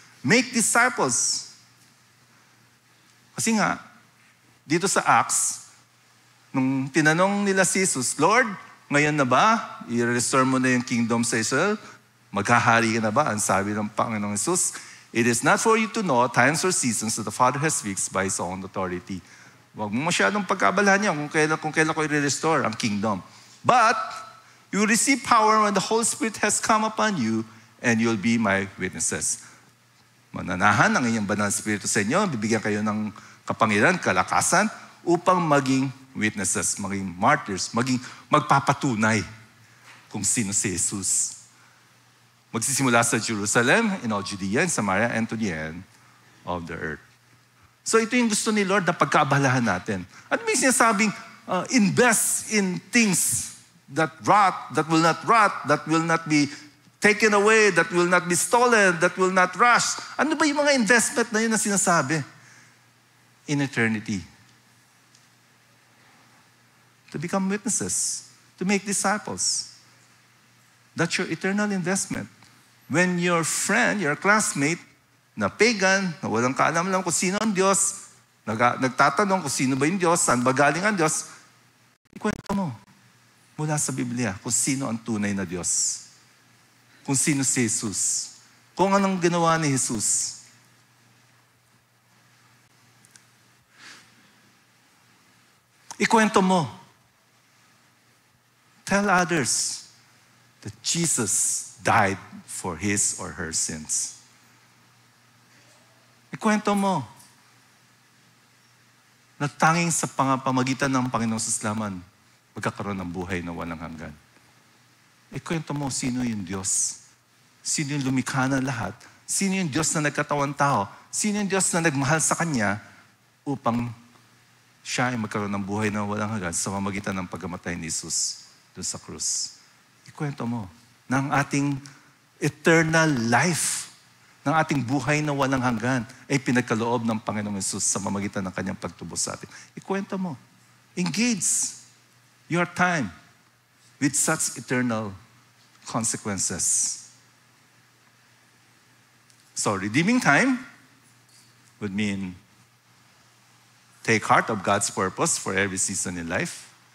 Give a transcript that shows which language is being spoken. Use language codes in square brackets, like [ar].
[tl] Make disciples. Kasi nga, dito sa Acts, nung tinanong nila si Jesus, Lord, ngayon na ba, i-restore mo na yung kingdom sa Israel? [en] Maghahari ka na ba? Ang sabi ng Panginoong Jesus, it is not for you to know times or seasons that the Father has fixed by His own authority. [tl] Huwag mo masyadong pagkabalahan niya kung kailan ko i-restore ang kingdom. [en] But, you will receive power when the Holy Spirit has come upon you and you'll be my witnesses. [tl] Mananahan ang inyong banal na Espiritu sa inyo, bibigyan kayo ng kapangyarihan, kalakasan, upang maging witnesses, maging martyrs, magpapatunay kung sino si Jesus. [en] Magsisimula sa Jerusalem, in all Judea and Samaria, and to the end of the earth. [tl] So ito yung gusto ni Lord na pagkaabalahan natin. [en] At may sinasabing, invest in things that will not rot, that will not be taken away, that will not be stolen, that will not rust. [tl] Ano ba yung mga investment na yun na sinasabi? [en] In eternity. To become witnesses, to make disciples. That's your eternal investment. [tl] When your friend, your classmate, na pagan, na walang kaalam-alam kung sino ang Diyos, nagtatanong kung sino ba yung Diyos, saan ba galing ang Diyos, ikwento mo mula sa Biblia kung sino ang tunay na Diyos. Kung sino si Jesus. Kung anong ginawa ni Jesus. Ikwento mo. [en] Tell others that Jesus died for his or her sins. [tl] Ikwento mo na tanging sa pamagitan ng Panginoong Saslaman, magkakaroon ng buhay na walang hanggan. Ikwento mo sino yung Diyos. Sino yung lumikha ng lahat. Sino yung Diyos na nagkatawang tao. Sino yung Diyos na nagmahal sa Kanya upang siya ay magkaroon ng buhay na walang hanggan sa pamagitan ng pagkamatay ni Jesus doon sa krus. Ikwento mo na ang ating eternal life, ng ating buhay na walang hanggan, ay pinagkaloob ng Panginoong Jesus sa pamamagitan ng Kanyang pagtubos sa atin. Ikwento mo. [en] Engage your time with such eternal consequences. So, redeeming time would mean take heart of God's purpose for every season in life.